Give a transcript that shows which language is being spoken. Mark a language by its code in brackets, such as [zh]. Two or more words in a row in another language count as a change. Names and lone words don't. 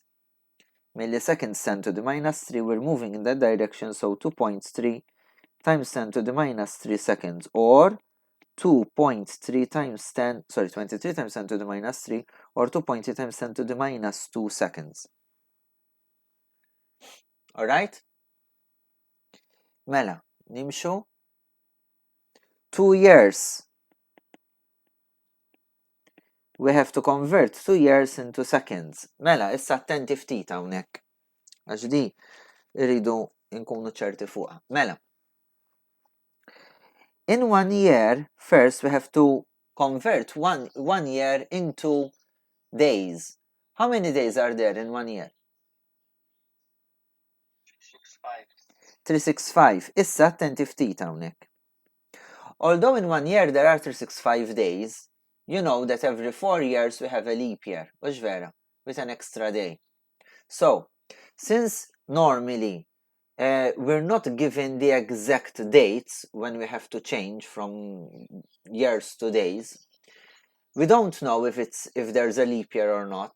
[en] Milliseconds 10 to the minus 3, we're moving in that direction, so 2.3 times 10 to the minus 3 seconds, or 2.3 times 10, 23 times 10 to the minus 3, or 2.3 times 10 to the minus 2 seconds. Alright? [mt] Mela, nimxu. [en] 2 years. We have to convert 2 years into seconds. [mt] Mela, issa attenti ftit hawnhekk. Għax di irridu nkunu ċerti fuqha. Mela. [en] In 1 year, first we have to convert one year into days. How many days are there in 1 year? 365. [mt] Issa attenti ftit hawnhekk. [en] Although in 1 year there are 365 days, you know that every 4 years we have a leap year, which vera, with an extra day. So, since normally we're not given the exact dates when we have to change from years to days, we don't know if there's a leap year or not.